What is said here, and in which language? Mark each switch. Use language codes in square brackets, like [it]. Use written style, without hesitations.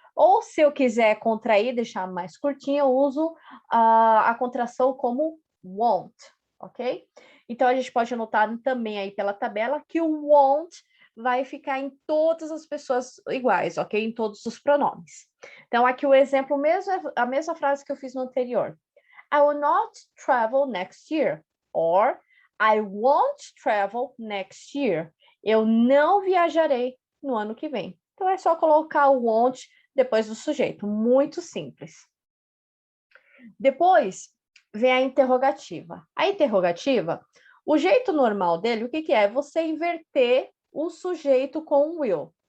[pt] Ou se eu quiser contrair, deixar mais curtinho, eu uso a contração como won't, ok? Então, a gente pode anotar também aí pela tabela que o won't vai ficar em todas as pessoas iguais, ok? Em todos os pronomes. Então, aqui o exemplo mesmo é a mesma frase que eu fiz no anterior. [en] I will not travel next year. Or, I won't travel next year. [pt] Eu não viajarei no ano que vem. Então, é só colocar o won't depois do sujeito. Muito simples. Depois, vem a interrogativa. A interrogativa, o jeito normal dele, o que que é? Você inverter o sujeito com o will.